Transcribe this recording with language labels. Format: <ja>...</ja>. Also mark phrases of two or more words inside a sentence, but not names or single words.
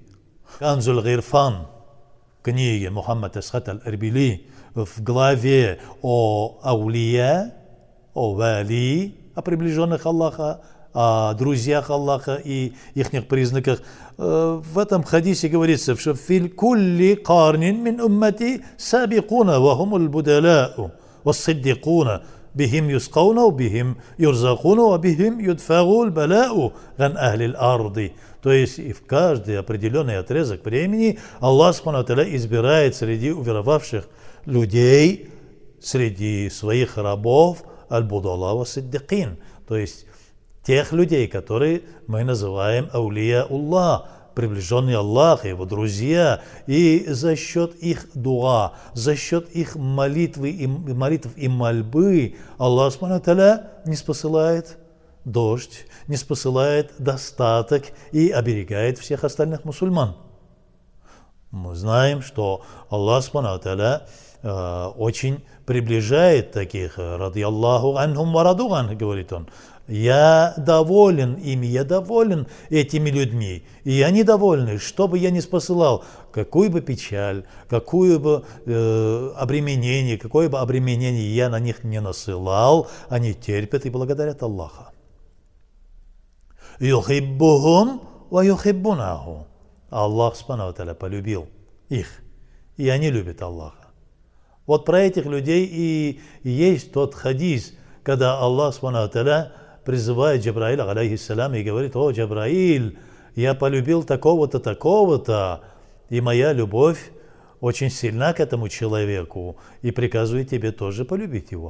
<ru>Канзуль Гирфан, книги Мухаммад Асхат аль-Эрбили, в главе о аулия, о вали, о приближенных Аллаха, о друзьях Аллаха и их признаках, в этом хадисе говорится, что</ru> <ar>«في كل قرن من أمتي سابقون وهم البدلاء والصديقون بهم يسقون بهم يرزقون بهم يدفع البلاء عن أهل الأرض».</ar> <ru>То есть и в каждый определенный отрезок времени</ru> <ar>الله سبحانه وتعالى</ar> <ru>избирает среди уверовавших людей, среди своих рабов</ru> <ar>البدلاء والصديقين,</ar> <ru>то есть тех людей, которые мы называем</ru> <ar>أولياء الله,</ar> <ru>приближенные Аллаха, его друзья, и за счет их дуа, за счет их молитв и мольбы</ru> <ar>الله سبحانه وتعالى</ar> <ru>не спосылает дождь, не спосылает достаток и оберегает всех остальных мусульман. Мы знаем, что</ru> <ar>الله سبحانه وتعالى</ar> <ru>очень приближает таких,</ru> <ar>رضي الله عنهم ورضوا عن,</ar> <ru>говорит он. Я доволен ими, я доволен этими людьми, и они довольны, что бы я ни спосылал, какую бы печаль, какое бы обременение я на них не насылал, они терпят и благодарят Аллаха.</ru> <ar>يحبهم ويحبونه. الله سبحانه وتعالى</ar> <ru>полюбил их, и они любят Аллаха. Вот про этих людей и есть тот хадис, когда</ru> <ar>الله سبحانه وتعالى</ar> <ru>призывает Джабраиля, алейхиссалям, и говорит: «О, Джабраиль, я полюбил такого-то, такого-то, и моя любовь очень сильна к этому человеку, и приказываю тебе тоже полюбить его».</ru>